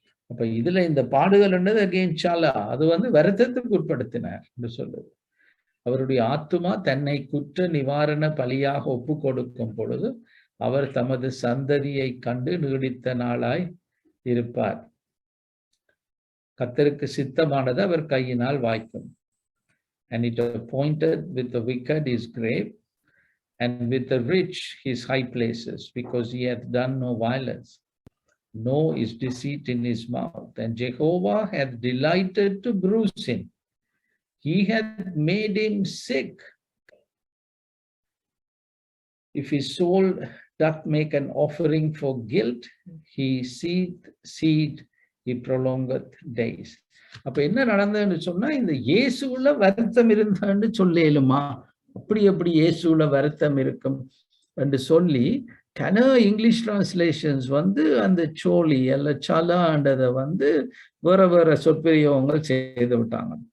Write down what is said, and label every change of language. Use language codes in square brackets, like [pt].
[ta] அப்ப இதுல இந்த பாடுகள் என்றது அகேன்சாலா, அது வருத்தத்துக்கு உட்படுத்தினார் என்று சொல்லுது. அவருடைய ஆத்துமா தன்னை குற்ற நிவாரண பலியாக ஒப்பு கொடுக்கும் பொழுது அவர் தமது சந்ததியை கண்டு நீடித்த நாளாய் இருப்பார். கர்த்தருக்கு சித்தமானது அவர் கையினால் வாய்க்கும். [en] And it appointed with the wicked his grave, and with the rich his high places, because he hath done no violence, no is deceit in his mouth. And Jehovah hath delighted to bruise him. He hath made him sick. If his soul doth make an offering for guilt, he seed, he prolongeth days. [ta] அப்ப என்ன நடந்ததுன்னு சொன்னா, இந்த இயேசுல வருத்தம் இருந்தான்னு சொல்லேலுமா? அப்படி எப்படி இயேசுல வருத்தம் இருக்கும் என்று சொல்லி இங்கிலீஷ் டிரான்ஸ்லேஷன்ஸ் அந்த சோழி அல்ல சலான்றதை வேற வேற சொற்பிரயோகங்கள் செய்து விட்டாங்க.